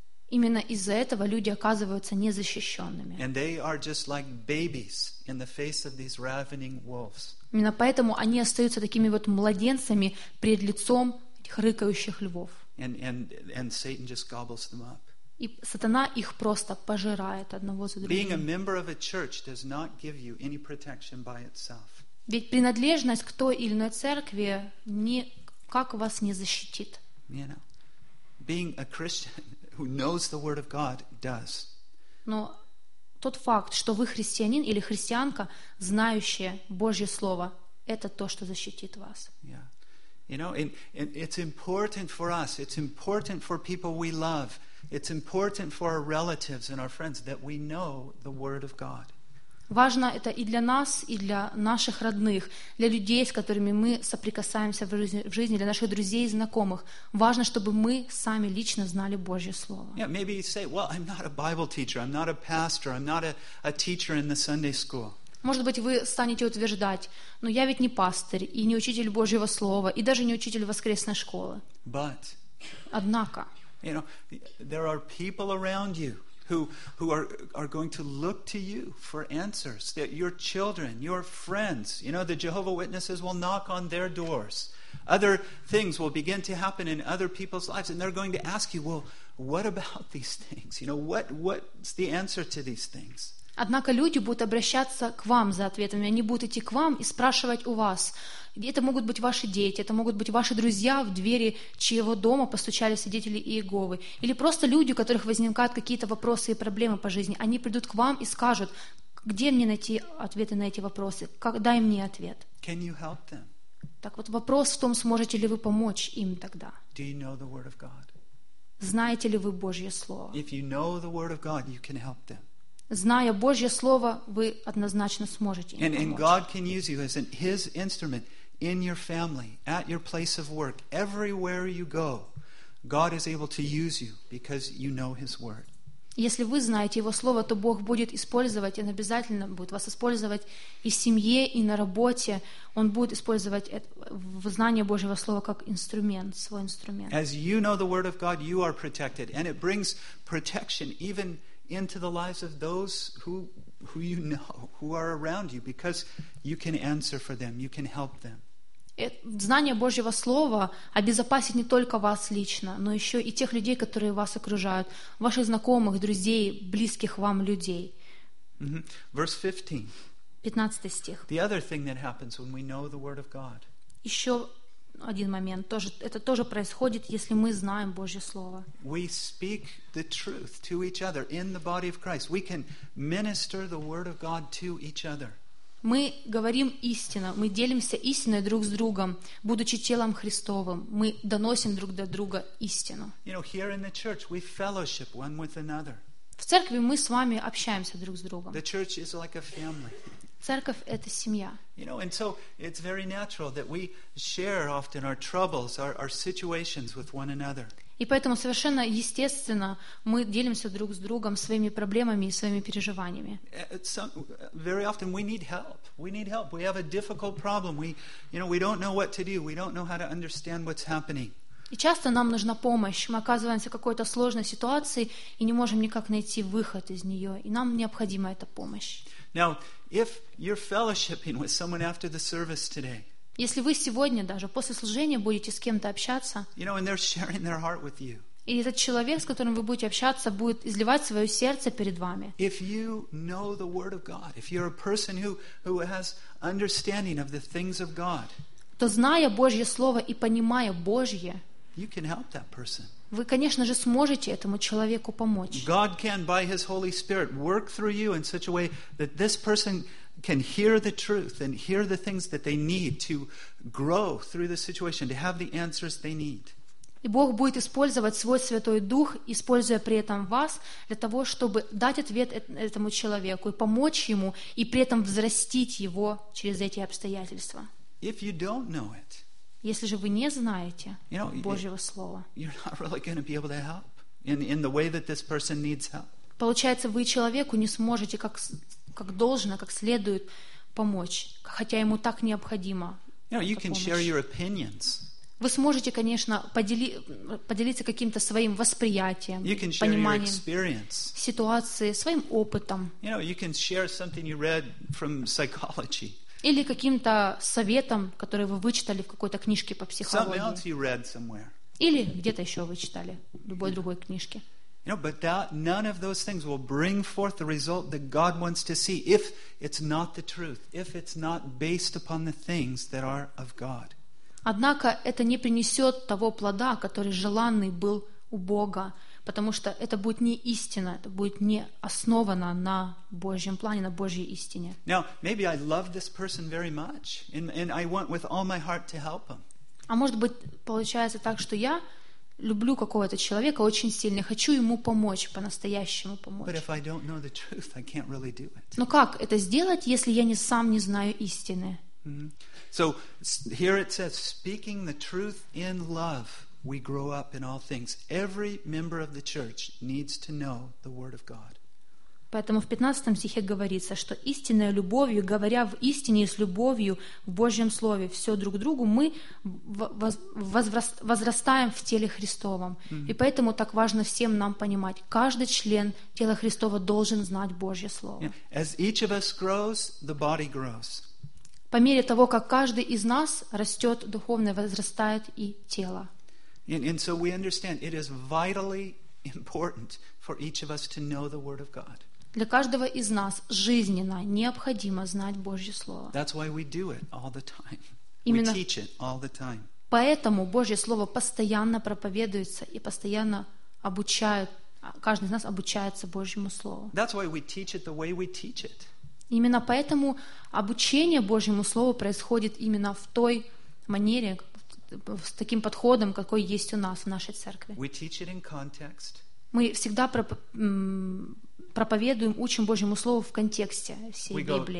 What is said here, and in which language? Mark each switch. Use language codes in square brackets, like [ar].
[ru] Именно из-за этого люди оказываются незащищенными. [en] And they are just like babies in the face of these ravening wolves. [ru] Именно поэтому они остаются такими вот младенцами пред лицом этих рыкающих львов. [en] And Satan just gobbles them up. [ru] И сатана их просто пожирает одного за другим. [en] Being a member of a church does not give you any protection by itself. [ru] Ведь принадлежность к той или иной церкви никак вас не защитит. [en] You know, being a Christian who knows the Word of God does. [ru] Но тот факт, что вы христианин или христианка, знающая Божье слово, это то, что защитит вас. [en] Yeah. You know, and it's important for us, it's important for people we love, it's important for our relatives and our friends that we know the Word of God. [ru] Важно это и для нас, и для наших родных, для людей, с которыми мы соприкасаемся в жизни, для наших друзей и знакомых. Важно, чтобы мы сами лично знали Божье Слово. [en] Yeah, maybe you say, well, I'm not a Bible teacher, I'm not a pastor, I'm not a teacher in the Sunday school. [ru] Может быть, вы станете утверждать, но я ведь не пастырь и не учитель Божьего Слова, и даже не учитель воскресной школы. [en] But, [ru] однако, [en] you know, there are people around you who are going to look to you for answers, that your children, your friends, you know, the Jehovah Witnesses will knock on their doors. Other things will begin to happen in other people's lives, and they're going to ask you, well, what about these things? You know, what's the answer to these things? [ru] Однако люди будут обращаться к вам за ответами, они будут идти к вам и спрашивать у вас. Это могут быть ваши дети, это могут быть ваши друзья в двери чьего дома постучали свидетели Иеговы. Или просто люди, у которых возникают какие-то вопросы и проблемы по жизни, они придут к вам и скажут, где мне найти ответы на эти вопросы, дай мне ответ. [en] Can you help them? [ru] Так вот вопрос в том, сможете ли вы помочь им тогда. [en] Do you know the Word of God? [ru] Знаете ли вы Божье Слово? [en] If you know the Word of God, you can help them. [ru] Зная Божье Слово, вы однозначно сможете им помочь. [en] In your family, at your place of work, everywhere you go, God is able to use you because you know His Word. [ru] Если вы знаете Его Слово, то Бог будет использовать, Он обязательно будет вас использовать и в семье, и на работе. Он будет использовать это, знание Божьего Слова как инструмент, свой инструмент. [en] As you know the Word of God, you are protected. And it brings protection even into the lives of those who you know, who are around you, because you can answer for them, you can help them. [ru] Знание Божьего Слова обезопасит не только вас лично, но еще и тех людей, которые вас окружают, ваших знакомых, друзей, близких вам людей. [en] Verse 15. [ru] 15 стих. Еще один момент. Тоже, это тоже происходит, если мы знаем Божье Слово. [en] We speak the truth to each other in the body of Christ. We can minister the Word of God to each other. [ru] Мы говорим истину, мы делимся истиной друг с другом, будучи телом Христовым, мы доносим друг до друга истину. [en] You know, here in the church we fellowship one with another. [ru] В церкви мы с вами общаемся друг с другом. [en] The church is like a family. [ru] Церковь — это семья. [en] You know, and so it's very natural that we share often our troubles, our situations with one another. [ru] И поэтому совершенно естественно мы делимся друг с другом своими проблемами и своими переживаниями. [en] Very often we need help. We need help. We have a difficult problem. We, you know, we don't know what to do. We don't know how to understand what's happening. [ru] И часто нам нужна помощь. Мы оказываемся в какой-то сложной ситуации и не можем никак найти выход из нее. И нам необходима эта помощь. [en] Now, if you're fellowshipping with someone after the service today. [ru] Если вы сегодня даже после служения будете с кем-то общаться, [en] you know, and they're sharing their heart with you. [ru] И этот человек, с которым вы будете общаться, будет изливать свое сердце перед вами. [en] If you know the Word of God, if you're a person who has understanding of the things of God, [ru] то зная Божье Слово и понимая Божье, [en] you can help that person. [ru] Вы, конечно же, сможете этому человеку помочь. [en] God can, by His Holy Spirit, work through you in such a way that this person can hear the truth and hear the things that they need to grow through the situation, to have the answers they need. [ru] И Бог будет использовать свой Святой Дух, используя при этом вас, для того, чтобы дать ответ этому человеку и помочь ему, и при этом взрастить его через эти обстоятельства. [en] If you don't know it, [ru] если же вы не знаете, [en] you know, [ru] Божьего Слова, [en] you're not really going to be able to help in the way that this person needs help. [ru] Получается, вы человеку не сможете как должно, как следует помочь, хотя ему так необходимо. [en] You know, you can share your opinions. [ru] Вы сможете, конечно, поделиться каким-то своим восприятием, [en] you can share [ru] пониманием [en] your experience. [ru] Ситуации, своим опытом. [en] You know, you can share something you read from psychology. [ru] Или каким-то советом, который вы вычитали в какой-то книжке по психологии. [en] Something else you read somewhere. [ru] Или где-то еще вы читали, в любой другой книжке. [en] You know, but that, none of those things will bring forth the result that God wants to see if it's not the truth, if it's not based upon the things that are of God. [ru] Однако это не принесет того плода, который желанный был у Бога, потому что это будет не истина, это будет не основано на Божьем плане, на Божьей истине. [en] Now, maybe I love this person very much, and I want with all my heart to help him. [ru] А может быть, получается так, что я люблю какого-то человека очень сильно, хочу ему помочь, по-настоящему помочь. [en] Truth, really. [ru] Но как это сделать, если я не сам не знаю истины? [en] Mm-hmm. So here it says, speaking the truth in love, we grow up in all things. Every member of the church needs to know the Word of God. [ru] Поэтому в 15 стихе говорится, что истинная любовью, говоря в истине и с любовью в Божьем Слове, все друг другу, мы возрастаем в теле Христовом. Mm-hmm. И поэтому так важно всем нам понимать, каждый член тела Христова должен знать Божье Слово. [en] Yeah. As each of us grows, the body grows. [ru] По мере того, как каждый из нас растет духовное, возрастает и тело. [en] And so we understand it is vitally important for each of us to know the Word of God. [ru] Для каждого из нас жизненно необходимо знать Божье Слово. [en] That's why we do it all the time. [ru] Именно [en] we teach it all the time. [ru] Поэтому Божье Слово постоянно проповедуется и постоянно обучают, каждый из нас обучается Божьему Слову. [en] That's why we teach it the way we teach it. [ru] Именно поэтому обучение Божьему Слову происходит именно в той манере, с таким подходом, какой есть у нас в нашей церкви. [en] We teach it in context. [ru] Мы всегда проповедуем, учим Божьему Слову в контексте всей Библии.